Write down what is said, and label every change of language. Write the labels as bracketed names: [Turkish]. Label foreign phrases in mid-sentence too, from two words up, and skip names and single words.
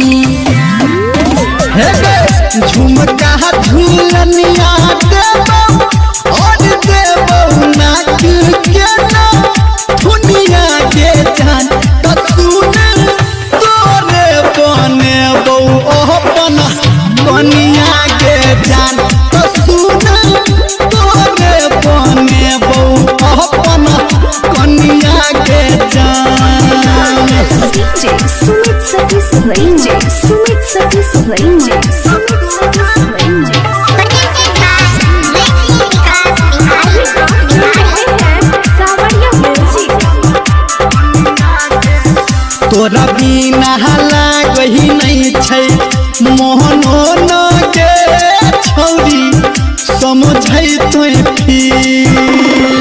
[Bhojpuri] झुमका झूलनिया देबो और देबो नाक के ना दुनिया के जान त सुन तोरे बनेबो अपन कनिया के जान त सुन तोरे बनेबो अपन कनिया के जान DJ Sumit Satis Range Sumit Satis Range Sumit Satis Range [Maithili] तोरा बिना लागही नहीं छै मोहनो न के छौरी समझै तोय फील